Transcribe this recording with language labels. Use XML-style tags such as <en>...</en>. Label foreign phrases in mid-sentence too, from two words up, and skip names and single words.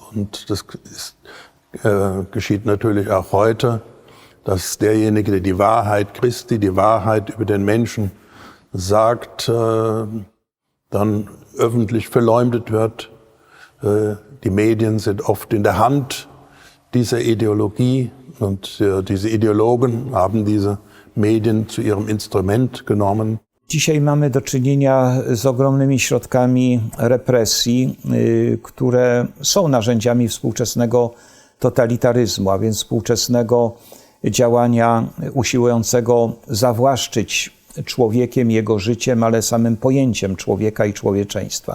<de>Und das geschieht natürlich auch heute, dass derjenige, der die Wahrheit Christi, die Wahrheit über den Menschen sagt, dann öffentlich verleumdet wird. Die Medien sind oft in der Hand dieser Ideologie und diese Ideologen haben diese Medien zu ihrem Instrument genommen.</de> <pl>Dzisiaj mamy do czynienia z ogromnymi środkami represji, które są narzędziami współczesnego totalitaryzmu, a więc współczesnego działania usiłującego zawłaszczyć człowiekiem, jego życiem, ale samym pojęciem człowieka i człowieczeństwa.</pl>